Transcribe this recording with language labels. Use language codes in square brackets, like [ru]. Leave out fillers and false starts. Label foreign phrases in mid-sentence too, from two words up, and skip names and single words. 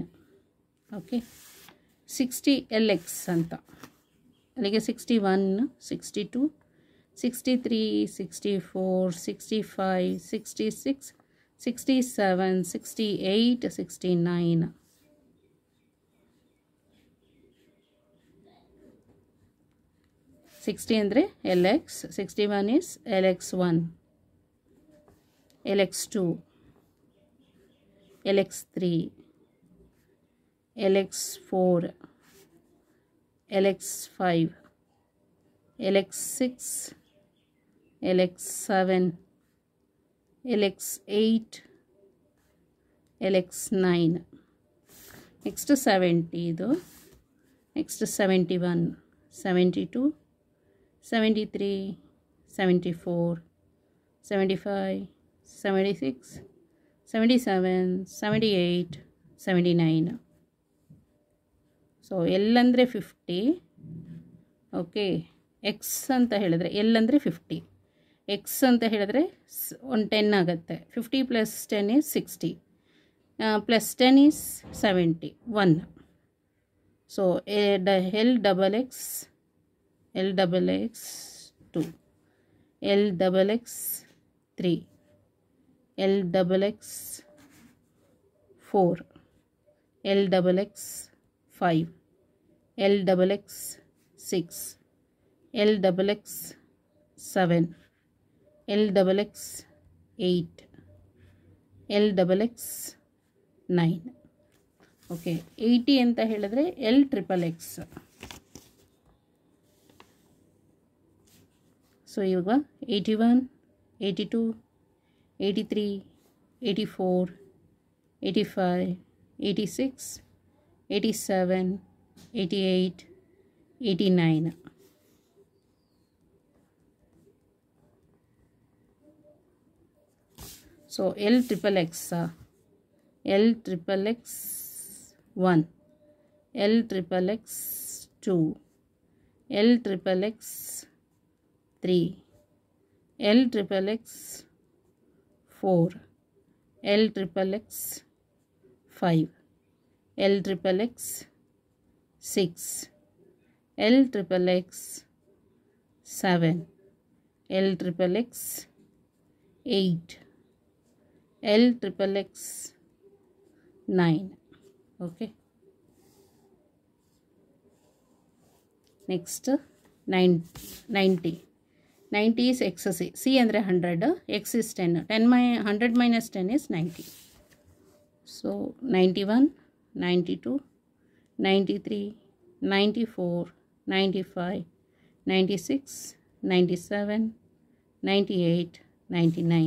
[kn] ಓಕೆ 60 LX ಅಂತ ಅಲ್ಲಿಗೆ 61, 62, 63, 64, 65, 66, 67, 68, 69. [en] ಸಿಕ್ಸ್ಟಿ ಅಂದರೆ LX, 61 is LX1, LX2, LX3, LX4, LX5, LX6, LX7, LX8, LX 9. Next 70 ಇದು. Next 71, 72, 73, 74, 75, 76, 77, 78, 79. [kn] ಸೊ L ಅಂದರೆ 50. ಓಕೆ, ಎಕ್ಸ್ ಅಂತ ಹೇಳಿದ್ರೆ L ಅಂದರೆ 50, ಎಕ್ಸ್ ಅಂತ ಹೇಳಿದ್ರೆ ಒಂದು 10 ಆಗುತ್ತೆ. [en] 50 + 10 is 60, + 10 is 70, 1. So L double X 2, L double X 3, L double X 4, L double X 5, L double X 6, L double X 7, L double X 8, L double X 9. [kn] ಓಕೆ, 80 ಅಂತ ಹೇಳಿದ್ರೆ L [en] triple X. [kn] ಸೊ ಇವಾಗ 81, 82, 83, 84, 85, 86, 87, 88, 89. [en] ಸೊ L triple X, L triple X 1, L triple X 2, L triple X 3, L triple X 4, L triple X 5, L triple X 6, L triple X 7, L triple X 8, L triple X 9. OK, next 90. 90 is X C. C ಅಂದರೆ 100, X is 10. 100 minus 10 is 90. So 91, 92, 93, 94, 95, 96, 97, 98, 99.